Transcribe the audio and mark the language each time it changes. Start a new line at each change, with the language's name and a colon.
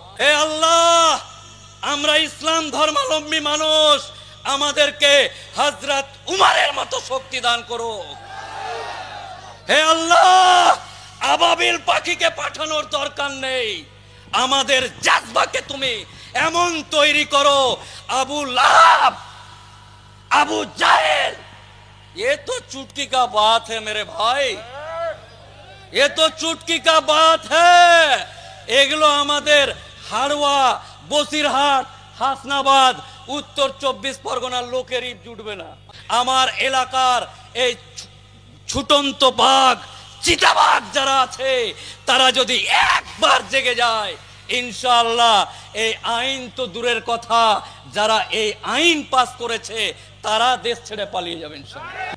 Bangla: হে আল্লাহ, আমরা ইসলাম ধর্মাবলম্বী মানুষ, আমাদেরকে হযরত উমরের মতো শক্তি দান করো। হে আল্লাহ, আবাবিল পাখিকে পাঠানোর দরকার নেই, আমাদের জাজবাকে তুমি এমন তৈরি করো আবু লাহাব, আবু জাহেল।
Hindi: ये तो चुटकी का बात है मेरे भाई, ये तो चुटकी का बात है।
Bangla: এগুলো আমাদের হাড়োয়া, বসিরহাট, হাসনাবাদ, উত্তর 24 পরগনার লোকেরই জুটবে না। আমার এলাকার এই ছুটন্ত বাঘ, চিতাবাঘ যারা আছে তারা যদি একবার জেগে যায় ইনশাআল্লাহ এই আইন তো দূরের কথা, যারা এই আইন পাস করেছে তারা দেশ ছেড়ে পালিয়ে যাবে ইনশাআল্লাহ।